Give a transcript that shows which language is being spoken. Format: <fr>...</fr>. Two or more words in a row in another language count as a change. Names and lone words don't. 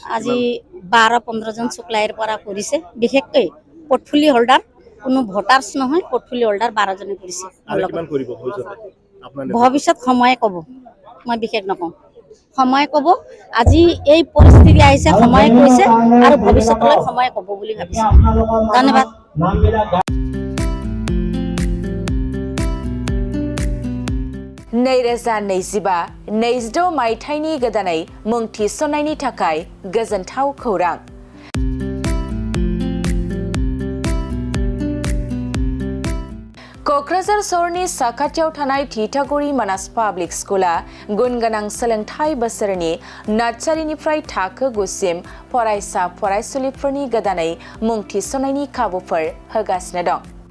<as>আজি 12-15 জন সুক্লাইৰ পৰা কৰিছে বিশেষকৈ</as> <en>portfolio holder</en> <as>কোনো ভোটাৰ্স নহয়</as> <en>portfolio holder</en> <as>12 জনে কৰিছে আৰু কিমান কৰিব ভৱিষ্যতে আপোনাৰ ভৱিষ্যত সময়ে ক'ব মই বিশেষ নকওঁ সময় ক'ব আজি এই পৰিস্থিতি আহিছে সময় কৈছে আৰু ভৱিষ্যতলৈ সময় ক'ব বুলি ভাবিছো ধন্যবাদ</as> <brx>नैरोजा 25 मायथाइनि गोदानै मुं थिसननायनि थाखाय गोजोनथाव खौरां क'क्राझार सहरनि साखाथियाव थानाय थिथागुरि मानास पाब्लिक स्कुला गुनगोनां सोलोंथाइ बोसोरनि नार्सारिनिफ्राय थाखो 9 सिम फरायसा फरायसुलिफोरनि गोदानै मुं थिसननायनि खाबुफोर होगासिनो दं</brx>